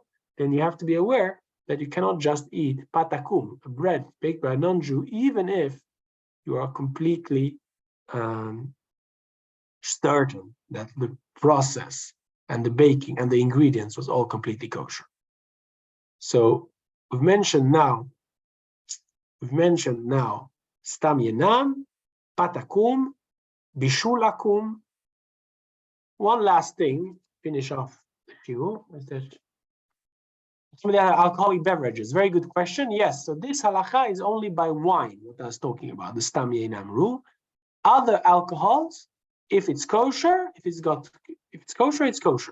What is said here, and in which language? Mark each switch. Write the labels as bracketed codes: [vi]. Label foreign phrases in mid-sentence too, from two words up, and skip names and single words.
[en] Then you have to be aware that you cannot just eat patakum, a bread baked by a non-Jew, even if you are completely certain that the process and the baking and the ingredients was all completely kosher. So we've mentioned now [he] סתם יינם, פת עכו"ם, בישול עכו"ם. [en] One last thing, finish off a few. Some of the alcoholic beverages. Very good question. Yes, so this halacha is only by wine, what I was talking about, the [he] סתם יינם [en] rule. Other alcohols, if it's kosher, if it's kosher, it's kosher.